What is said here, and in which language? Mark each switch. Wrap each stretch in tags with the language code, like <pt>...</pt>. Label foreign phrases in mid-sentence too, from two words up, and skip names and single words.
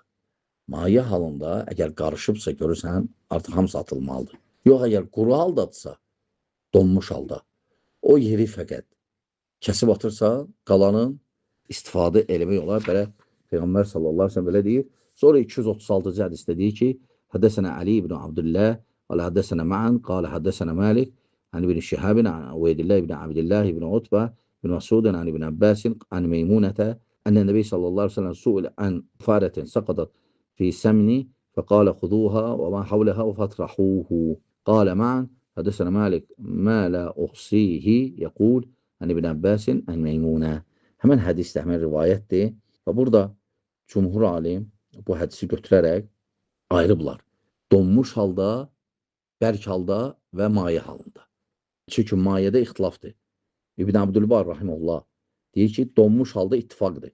<az>Maye halında, əgər qarışıbsa, görürsən, artıq hamısı atılmalıdır. Yox, əgər quru haldadsa, donmuş halda, o yeri fəqət kəsib atırsa, qalanın istifadə eləmək olar. Belə Peyğəmbər</az> <ar>صلى الله عليه وسلم</ar> <az>belə deyir. Sonra 236-cı hədisdə deyir ki,</az> <ar>حدثنا علي بن عبد الله قال حدثنا معن قال حدثنا مالك عن ابن شهاب عن عبيد الله بن عبد الله بن عتبة بن مسعود عن ابن عباس عن ميمونة أن النبي صلى الله عليه وسلم سئل عن فأرة سقطت في سمن فقال خذوها وما حولها وفاطرحوه قال معا حدثنا مالك ما لا أحصيه يقول عن ابن Abbas عن Meymunə.</ar> <az>Həmən hədisdə, həmən rivayətdir. Və burada cümhur alim bu hədisi götürərək ayrıblar. Donmuş halda, bərk halda və maye halında. Çünki mayədə ixtilafdır. İbn Abdülbar rahimehullah deyir ki, donmuş halda ittifaqdır.</az>